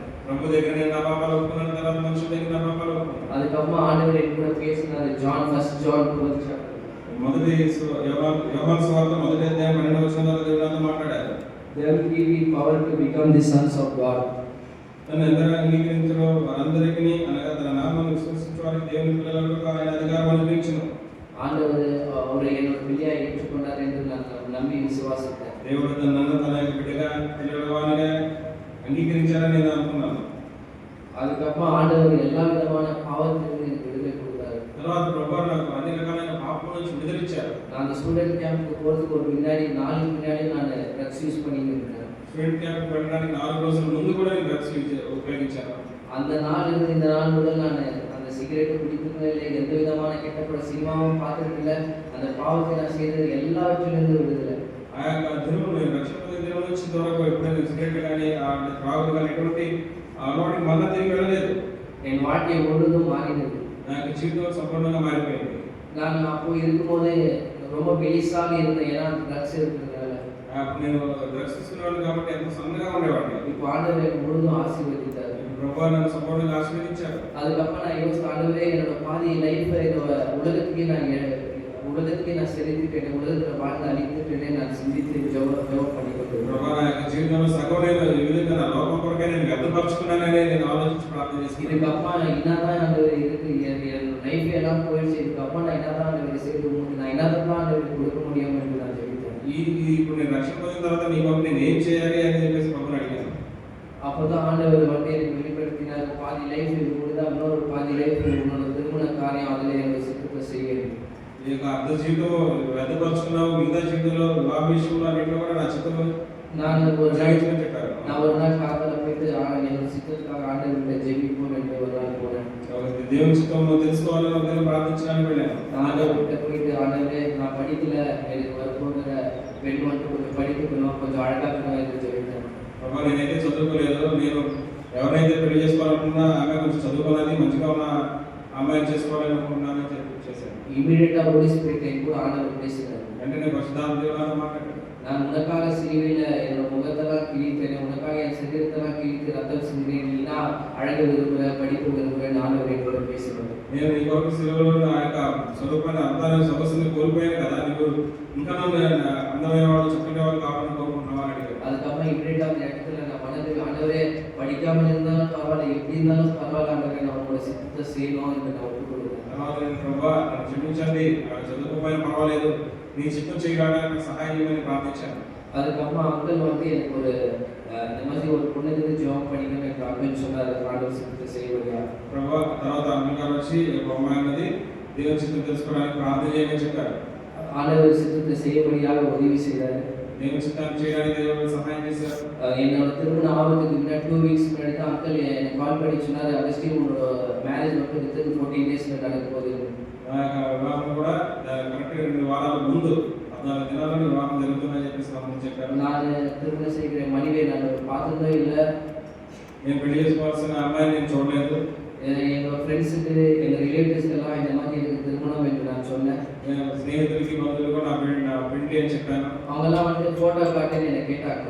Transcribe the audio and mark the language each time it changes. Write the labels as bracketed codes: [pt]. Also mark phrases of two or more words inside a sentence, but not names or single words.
[te] ప్రభు దగ్గర నేను నా పాపాలు ఒప్పుకున్న తర్వాత మనుషుల దగ్గర నా పాపాలు ఒప్పుకున్నాను. [ta] அதுக்கப்புறம் ஆண்டவர் என் கூட பேசினாரு. [en] First John 12 chapter. [te] మొదటి యోహాను సువార్త మొదటి అధ్యాయం 12వ వచనంలో దేవుడు నాతో మాట్లాడారు. [en] They will give you power to become the sons of God. [te] తను ఎందరూ అంగీకరించారో వారందరికీ అనగా తన నామమును విశ్వసించే వారికి దేవుని పిల్లలకు ఆయన అధికారం అనుగ్రహించును. [ta] ஆண்டவர் அவரை என்னோட பிள்ளையா ஏற்றுக்கொண்டார் என்று நான் நம்பி விசுவாசித்தேன். [te] దేవుడు నన్ను తన యొక్క బిడ్డగా పిల్లవానిగా అంగీకరించారని నేను అనుకున్నాను. [ta] அதுக்கப்புறம் ஆண்டவர் எல்லா விதமான பாவத்திலிருந்து எனக்கு விடுதலை கொடுத்தாரு. [te] తర్వాత ప్రభువు నాకు అన్ని రకాలైన పాపం నుంచి విడుదలిచ్చారు. [ta] நான் அந்த [en] student camp [ta] போறதுக்கு ஒரு நாளைக்கு முன்னாடி நான் [en] drugs use [ta] பண்ணிட்டு இருந்தேன். [en] student camp [te] వెళ్ళడానికి 4 రోజుల ముందు కూడా నేను డ్రగ్స్ ఉపయోగించాను. [ta] அந்த நாள் இருந்து இந்த நாள் முதல் நான் அந்த சிகரெட் குடிக்கிறதுல இல்லை, எந்த விதமான கெட்டப்பட சினிமாவும் பார்த்ததில்லை. அந்த பாவத்தை நான் செய்தது எல்லாவற்றிலிருந்து விடுதலை. [te] ఆ యొక్క దినం నేను రక్షణ దినం వచ్చిన వరకు ఎప్పుడైనా సిగరెట్ కానీ త్రాగుడు కానీ ఎటువంటి అలవాటుకి మళ్ళీ తిరిగి వెళ్ళలేదు. [ta] என் வாழ்க்கை முழுதும் மாறினது. [te] నా యొక్క జీవితం సంపూర్ణంగా మారిపోయింది. [ta] நான் அப்போ இருக்கும்போது ரொம்ப பெலிசாக இருந்தேன், ஏன்னா ட்ரக்ஸ் இருக்கிறதுனால. [te] నేను డ్రగ్స్ తీసుకునేవాడిని కాబట్టి ఎంతో సన్నగా ఉండేవాడిని. [ta] இப்போ ஆண்டவர் எனக்கு முழுதும் ஆசீர்வதித்தார். [te] ప్రభువు నన్ను సంపూర్ణంగా ఆశీర్వదించారు. [ta] அதுக்கப்புறம் நான் யோசித்த, ஆண்டவரே என்னோட பாதி லைஃப் உலகத்துக்கே நான் செலுத்திட்டேன், உலகத்தில் வாழ்ந்து அழித்துட்டேனே நான் சிந்தித்து ஜெபம் பண்ணிக்கொண்டேன். [te] ప్రభువు నా యొక్క జీవితంలో సగం నేను ఈ విధంగా నా లోపం కొరకే నేను వ్యర్థపరుచుకున్నానని నేను ఆలోచించి ప్రార్థన చేసి [ta] இதுக்கப்புறம் என்னதான் ஆண்டவர் இருக்கு, என் லைஃப் எல்லாம் போயிடுச்சு, இதுக்கப்புறம் நான் என்னதான் ஆண்டவர் செய்து நான் என்னதான் ஆண்டவர் கொடுக்க முடியும் என்று நான் ஜெபித்தேன். [te] ఇప్పుడు నేను రక్షణ పొందిన తర్వాత నీ కొరకు నేను ఏం చేయాలి అని చెప్పేసి ప్రభువుని అడిగాను. [ta] அப்போதான் ஆண்டவர் வந்து எனக்கு வெளிப்படுத்தினார், பாதி லைஃப் இது முடிந்தா இன்னொரு பாதி லைஃப் உன்னோட திருமண காரியம் அதில் என்னோட சித்தத்தை செய்யணும். [te] ఈ యొక్క అర్ధ జీవితం వ్యర్థపరుచుకున్నావు, మిగతా జీవితంలో వివాహ విషయంలో అన్నింటిలో కూడా నా చిత్తం [ta] நான் ஒரு [te] సాగించమని చెప్పారు. [ta] நாள் காதல போயிட்டு என்னோட சித்தத்துக்காக ஆண்டவர்கிட்ட ஜெபிப்போம் என்று ஒரு நாள் போனேன். [te] కాబట్టి దేవుని చిత్తంలో తెలుసుకోవాలని ఉదయం ప్రార్థించడానికి వెళ్ళాను. [ta] ஆண்டவர்கிட்ட போயிட்டு ஆண்டவரே நான் படிக்கல, எனக்கு வரப்போகிற பெண் மட்டும் கொஞ்சம் படிக்கணும், கொஞ்சம் அழகாக்கணும் என்று ஜெபித்தேன். [te] ప్రభా నేనైతే చదువుకోలేదు, నేను ఎవరైతే పెళ్లి చేసుకోవాలనుకున్నా ఆమె కొంచెం చదువుకోవాలి, మంచిగా ఉన్న అమ్మాయిని చేసుకోవాలని అనుకుంటున్నానని చెప్పి చేశాను. [en] immediately Holy Spirit [ta] என் கூட ஆண்டவர் பேசினார். [te] వెంటనే పరిశుద్ధాత్మ దేవుడు నాతో మాట్లాడాడు. [ta] நான் உனக்காக சிலுவையில என்னோட முகத்தெல்லாம் கிழித்தேன், உனக்காக என் சரீரத்தெல்லாம் கிழித்து ரத்தம் சிந்தினேன், நீ நான் அழகு விரும்புகிற படிப்பு விரும்புகிறேன் ஆண்டவர் என்னோட பேசினார். [te] నేను నీ కొరకు సిలువలో ఆ యొక్క స్వరూపాన్ని అర్థాన్ని సొగసుని కోల్పోయాను కదా, నీకు ఇంకా అందమైన వాడు చక్కని వాడు కావాలని కోరుకుంటున్నావా అని అడిగాడు. [ta] அதுக்கப்புறம் இமீடியட்டா அந்த இடத்துல நான் மனதில் ஆண்டவரே படிக்காமல் இருந்தாலும் பரவாயில்ல, எப்படி இருந்தாலும் பரவாயில்ல ஆண்டவரே, நான் உங்களோட சித்தத்தை செய்யணும் என்று நான் ஒப்புக்கொடுத்தேன். [te] తర్వాత నేను ప్రభా నన్ను క్షమించండి, చదువుకోపోయినా పర్వాలేదు, నీ చిత్తం చేయడానికి నాకు సహాయం చేయమని ప్రార్థించాను. [ta] அதுக்கப்புறம் அங்கிள் வந்து எனக்கு ஒரு இந்த மாதிரி ஒரு பொண்ணுக்கு ஜாப் பண்ணிக்கணும் எனக்கு அங்கிள் சொன்னார், ஆண்டவர் சித்தத்தை செய்வதா. [te] ప్రభా తర్వాత అమ్మ గారు వచ్చి ఒక అమ్మాయి అన్నది దేవుని చిత్తం తెలుసుకోవడానికి ప్రార్థన చేయమని చెప్పారు. [ta] ஆண்டவர் சித்தத்தை செய்யபடியாக உதவி செய்தார். [te] దేవుని చిత్తాన్ని చేయడానికి దేవుడు సహాయం చేశారు. [ta] என்னோட திருமணம் ஆகிறதுக்கு முன்னாடி 2 வீக்ஸ் முன்னாடி தான் அங்கிள் எனக்கு கால் பண்ணி சொன்னார், அகஸ்டின் உன்னோட மேரேஜ் வந்து [en] within 14 days [ta] நடக்க போகுது. [te] నా యొక్క వివాహం కూడా కరెక్ట్గా 2 వారాల ముందు 14 దినాల్లో వివాహం జరుగుతుందని చెప్పేసి నాకు చెప్పారు. [ta] நான் திருமணம் செய்கிற மனைவியை நான் பார்த்ததே இல்லை. [te] నేను పెళ్లి చేసుకోవాల్సిన అమ్మాయిని నేను చూడలేదు. [ta] எங்கள் ஃப்ரெண்ட்ஸுக்கு எங்கள் ரிலேட்டிவ்ஸ்க்கு எல்லாம் இந்த மாதிரி எனக்கு திருமணம் என்று நான் சொன்னேன். [te] నేను స్నేహితులకి బంధువులకు నా పెళ్లి అని చెప్పాను. [ta] அவங்கெல்லாம் வந்து ஃபோட்டோ காட்டுன்னு என்னை கேட்டாங்க.